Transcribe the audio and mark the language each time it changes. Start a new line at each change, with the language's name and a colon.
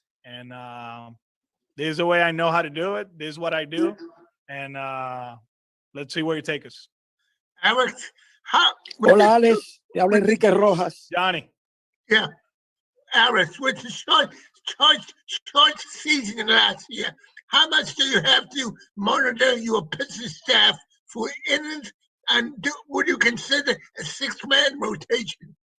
English: And this is the way I know how to do it. This is what I do. And let's see where you take us. Alex,
Spanish: Hola, Alex. Te habla Enrique Rojas.
English: Johnny. Yeah. Alex, with the short season last year, how much do you have to monitor your pitching staff for innings? And would you consider a 6-man rotation?